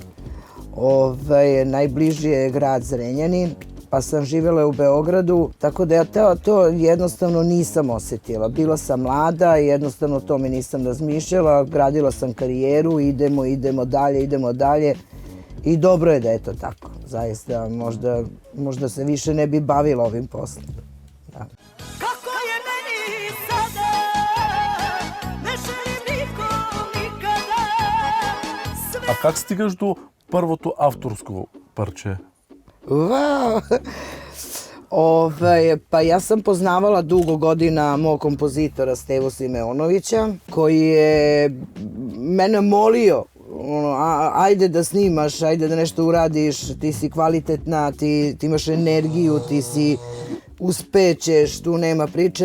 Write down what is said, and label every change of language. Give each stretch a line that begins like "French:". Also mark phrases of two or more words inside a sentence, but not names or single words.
Serbian: Najbliži je grad Zrenjanin, pa sam živjela u Beogradu, tako da ja to jednostavno nisam osjetila. Bila sam mlada i jednostavno to mi nisam razmišljala, gradila sam karijeru, idemo dalje i dobro je da je to tako. Zaista, možda se više ne bi bavila ovim poslom. Da.
Bulgarian: А как стигаш до първото авторско парче?
Serbian: Pa ja sam poznavala dugo godina mog kompozitora Stevu Simeonovića, koji je mene molio, ajde da snimaš, ajde da nešto uradiš, ti si kvalitetna, ti imaš energiju, ti si uspećeš, tu nema priče.